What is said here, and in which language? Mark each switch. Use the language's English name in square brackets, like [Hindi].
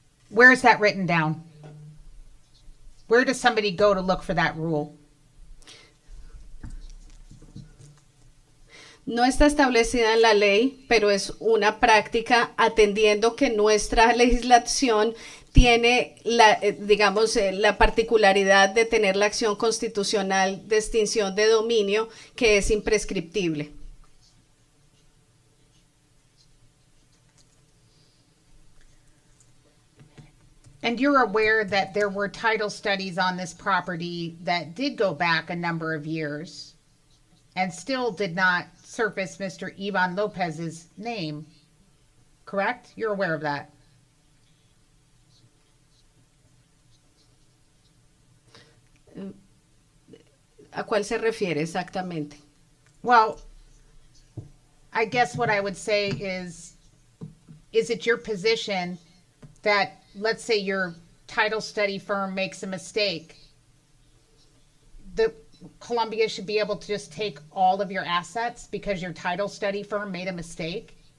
[English] Where is that written down? Where does somebody go to look for that rule? [Spanish] No está establecida en la ley, pero es una práctica atendiendo que nuestra legislación tiene la particularidad de tener la acción constitucional de extinción de dominio que es imprescriptible. [English] And you're aware that there were title studies on this property that did go back a number of years and still did not surface Mr. Ivan Lopez's name, correct? You're aware of that? [Spanish] ¿A cuál se refiere exactamente? [English] Well, I guess what I would say is it your position that, let's say your title study firm makes a mistake, the Colombia should be able to just take all of your assets because your title study firm made a mistake?